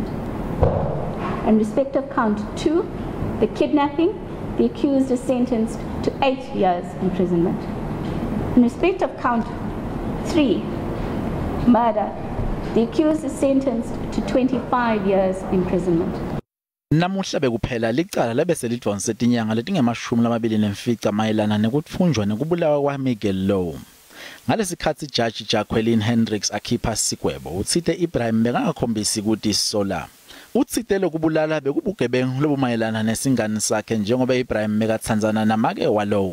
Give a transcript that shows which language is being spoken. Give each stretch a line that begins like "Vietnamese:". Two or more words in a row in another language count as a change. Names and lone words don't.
English: In respect of count 2, the kidnapping, the accused is sentenced to 8 years imprisonment. In respect of count 3, murder, the accused is sentenced to 25 years imprisonment.
Swati: Namuhla bekuphela licala labese lidonse tinyanga letingemashumi lamabili nemfica mayelana nekutfunjwa nekubulawa waMiguel Louw. Ngalesikhathi judge Jacqueline Hendricks akhipha isigwebo utsite Ebrahim bekangakhombisi ukuthi isola. Utsite lokubulala bekubugebengu lobumayelana nesingani sakhe njengoba Ebrahim bekathandzana namake waLouw.